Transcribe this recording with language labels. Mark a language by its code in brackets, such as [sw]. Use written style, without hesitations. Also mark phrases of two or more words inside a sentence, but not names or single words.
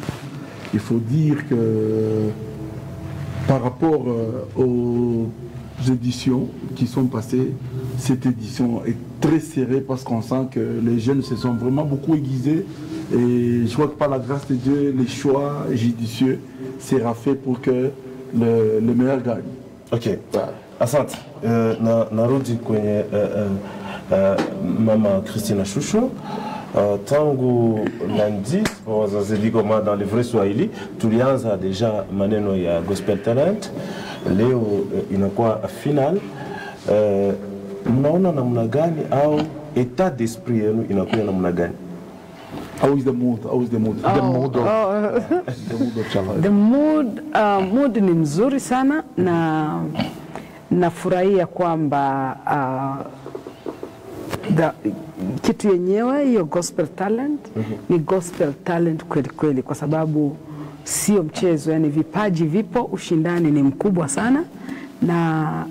[fr] Il faut dire que par rapport aux éditions qui sont passées, cette édition est très serrée parce qu'on sent que les jeunes se sont vraiment beaucoup aiguisés. Et je crois que par la grâce de Dieu, les choix judicieux sera fait pour que le meilleur gagne. [sw] Ok. Asante. Narudi kwenye mama Christina Shusho. Tangu lundi, wazazi kama [fr] dans le vrai Swahili, [sw] tulianza deja maneno ya Gospel Talent. Leo inakuwa final. Mnaona namna gani au [fr] état d'esprit [sw] yenu inakuwa namna gani? [en] How is the mood? How is the mood? The mood of The mood [sw] ni mzuri sana na nafurahia kwamba kitu yenyewe hiyo Gospel Talent ni Gospel Talent kweli kweli, kwa sababu sio mchezo, yani vipaji vipo, ushindani ni mkubwa sana, na